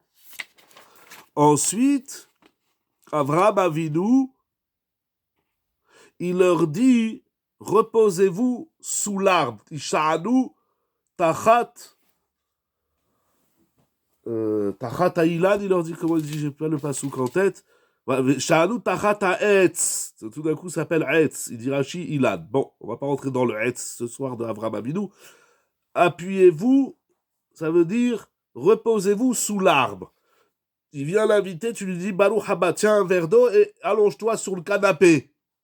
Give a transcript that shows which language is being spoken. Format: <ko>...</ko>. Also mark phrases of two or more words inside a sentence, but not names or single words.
<fr>Ensuite, Avraham Avinu, il leur dit, reposez-vous sous l'arbre.</fr> <he>השענו תחת האילן,</he> <fr>il leur dit, comment il dit, j'ai pas le pasouk en tête.</fr> <he>שענו תחת העץ.</he> <fr>Tout d'un coup, ça s'appelle Etz. Il dit Rashi Ilan. Bon, on va pas rentrer dans le Etz ce soir de Avraham Avinu. Appuyez-vous, ça veut dire, reposez-vous sous l'arbre. Il vient l'inviter, tu lui dis,</fr> <he>ברוך הבא,</he> <fr>tiens un verre d'eau et allonge-toi sur le canapé.</fr>